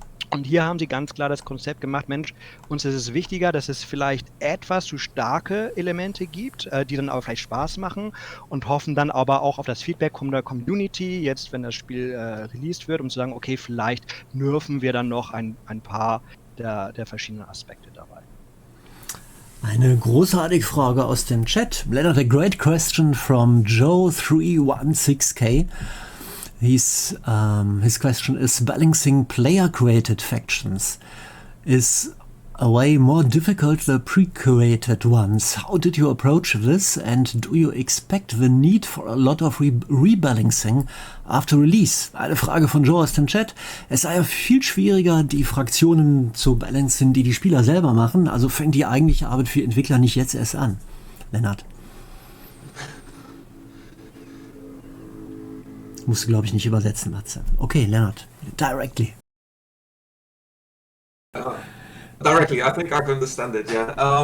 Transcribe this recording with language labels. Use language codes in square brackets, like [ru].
[de] Und hier haben sie ganz klar das Konzept gemacht, Mensch, uns ist es wichtiger, dass es vielleicht etwas zu starke Elemente gibt, die dann aber vielleicht Spaß machen und hoffen dann aber auch auf das Feedback von der Community, jetzt wenn das Spiel released wird, um zu sagen, okay, vielleicht nerven wir dann noch ein paar der verschiedenen Aspekte dabei. Eine großartige Frage aus dem Chat. [en] Lennart, a great question from Joe316K. His question is: balancing player-created factions is a way more difficult than pre-created ones. How did you approach this, and do you expect the need for a lot of rebalancing after release? [de] Eine Frage von Joe aus dem Chat. Es sei ja viel schwieriger, die Fraktionen zu balancen, die Spieler selber machen. Also fängt die eigentliche Arbeit für Entwickler nicht jetzt erst an. Lennart. Musst du, glaube ich, nicht übersetzen, Matze. [en] Okay, Lennart, directly. Directly, I think I can understand it, yeah.